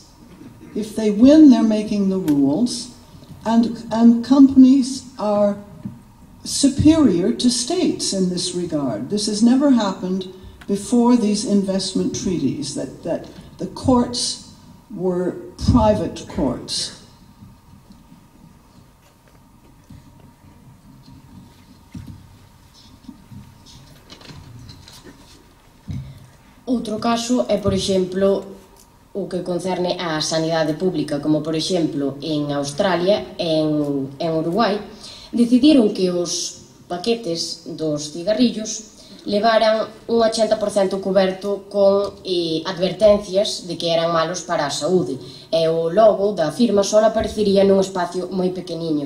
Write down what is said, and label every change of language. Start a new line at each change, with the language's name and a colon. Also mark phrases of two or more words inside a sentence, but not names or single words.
English: If they win, they're making the rules, and companies are superior to states in this regard. This has never happened before these investment treaties, that the courts were private courts.
Galician: Outro caso é, por exemplo, o que concerne a sanidade pública, como, por exemplo, en Australia e en Uruguai, decidiron que os paquetes dos cigarrillos levaran un 80% cuberto con advertencias de que eran malos para a saúde, e o logo da firma só aparecería nun espacio moi pequeniño.